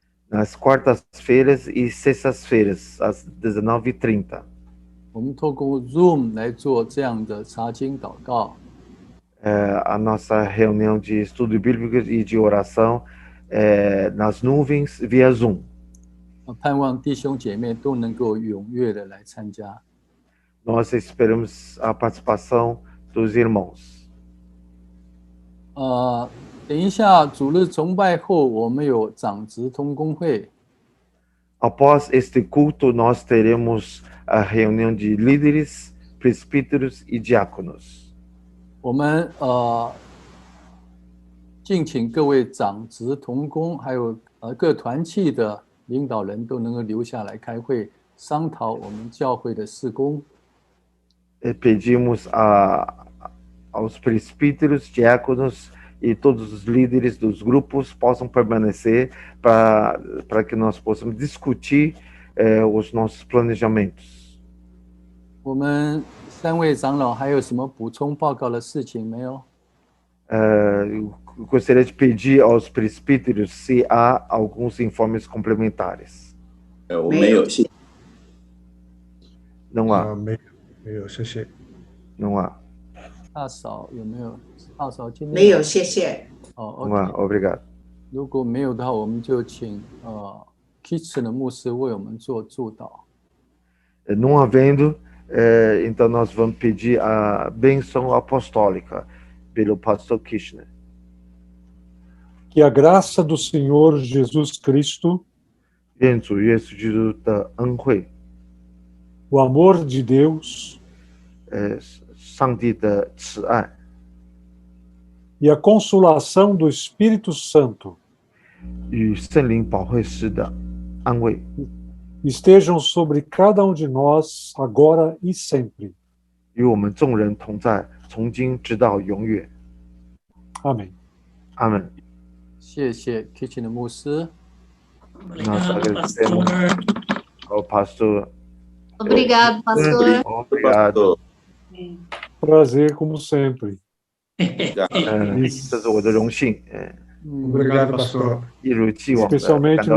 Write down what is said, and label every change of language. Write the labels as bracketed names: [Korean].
[Portuguese] Nas quartas-feiras e sextas-feiras, às 19h30. [Chinese] 我们透过 Zoom 来做这样的查经祷告。 [Portuguese] a nossa reunião de estudo bíblico e de oração nas nuvens via Zoom. [Chinese] 盼望弟兄姐妹都能够踊跃的来参加。 [Portuguese] Nós esperamos a participação dos irmãos. [Chinese] 等一下主日崇拜后，我们有长职同工会， [Portuguese] Após este culto, nós teremos a reunião de líderes, presbíteros e diáconos. [Chinese] 我们敬请各位长职同工，还有各团契的领导人都能够留下来开会，商讨我们教会的事工。 [Portuguese] Pedimos aos presbíteros, diáconos e todos os líderes dos grupos possam permanecer para que nós possamos discutir os nossos planejamentos. [Chinese] 我们3位长老还有什么补充报告的事情没有？ [Portuguese] Eu gostaria de pedir aos presbíteros se há alguns informes complementares. [Chinese] 我没有，谢谢。 [Portuguese] Não há, [Chinese] 没有，谢谢。 [Portuguese] não há. [Chinese] 大嫂有没有？大嫂今天没有，谢谢。哦 [Portuguese] Não há, ，OK。 obrigado. [Chinese] 如果没有的话，我们就请Kitchen 的牧师为我们做祝祷。 [Portuguese] Não havendo, então nós vamos pedir a bênção apostólica pelo pastor Kirchner. Que a graça do Senhor Jesus Cristo, [Chinese] 愿主耶稣基督的恩惠， [Portuguese] o amor de Deus [Chinese] 上帝的慈爱 [Portuguese] e a consolação do Espírito Santo [Chinese] 与圣灵保惠师的安慰， [Portuguese] estejam sobre cada de nós, agora e sempre. [Chinese] 与我们众人同在，从今直到永远。 [Portuguese] Amém. [Chinese] 阿门。谢谢 Kitchen 的牧师。 [Portuguese] Nós agradecemos ao pastor. Obrigado, pastor. Obrigado. Prazer, como sempre. [Chinese] 这是我的荣幸， [Portuguese] Obrigado, pastor. [Chinese] 一如既往的 [Portuguese] Especialmente [Chinese] 感到